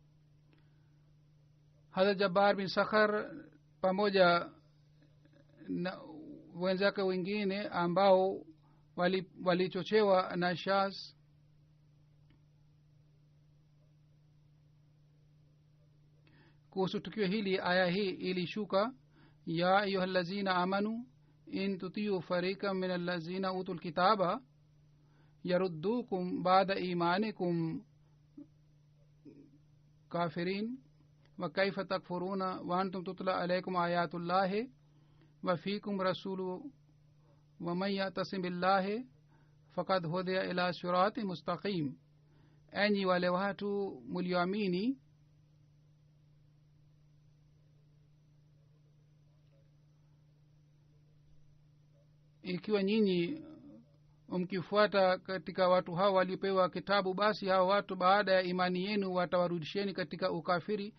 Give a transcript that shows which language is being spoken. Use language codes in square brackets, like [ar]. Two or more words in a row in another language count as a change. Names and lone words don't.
[sw] Hazrat Jabbar bin Sakhar pamoja na wenzake wengine ambao walichochewa na Shaz kuhusu tukio hili, aya hii ilishuka, [ar] يا أيها الذين آمنوا إن تطيعوا فريقا من الذين أوتوا الكتاب يردوكم بعد إيمانكم كافرين وكيف تكفرون وأنتم تتلى عليكم آيات الله وفيكم رسوله ومن يعتصم بالله فقد هدي إلى صراط مستقيم. [sw] Enyi wale watu mlioamini, ikiwa nyinyi mkifuata katika watu hao waliopewa kitabu, basi hao watu baada ya imani yenu watawarudisheni katika ukafiri.